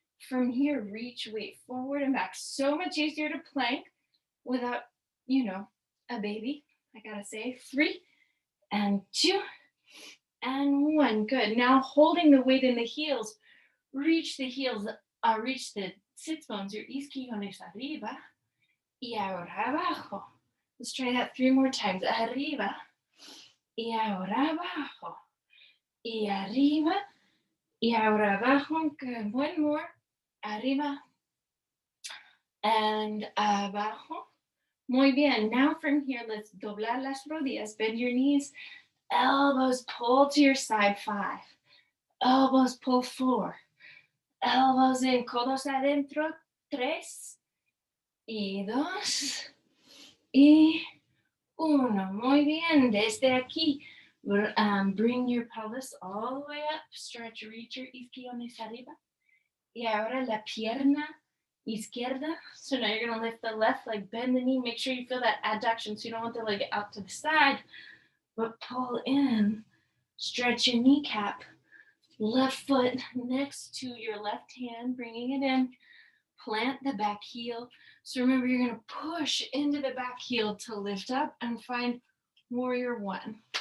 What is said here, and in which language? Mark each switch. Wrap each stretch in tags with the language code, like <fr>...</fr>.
<en>From here, reach weight forward and back. So much easier to plank without, a baby, I gotta say. 3 and 2 and 1. Good. Now holding the weight in the heels, reach the heels, reach the sits bones, your</en> <es>isquiones arriba y ahora abajo.</es> <en>Let's try that 3 more times.</en> <es>Arriba y ahora abajo y arriba Y ahora abajo,</es> <en>good. One more.</en> <es>Arriba and abajo. Muy bien.</es> <en>Now from here, let's</en> <es>doblar las rodillas.</es> <en>Bend your knees. Elbows pull to your side. 5. Elbows pull 4. Elbows in.</en> <es>Codos adentro. 3. Y 2. Y 1. Muy bien. Desde aquí,</es> <en>bring your pelvis all the way up. Stretch, reach your</en> <es>isquiones arriba. Y ahora la pierna izquierda.</es> <en>So now you're going to lift the left leg, bend the knee. Make sure you feel that adduction so you don't want the leg out to the side, but pull in. Stretch your kneecap. Left foot next to your left hand, bringing it in. Plant the back heel. So remember, you're going to push into the back heel to lift up and find warrior 1.</en>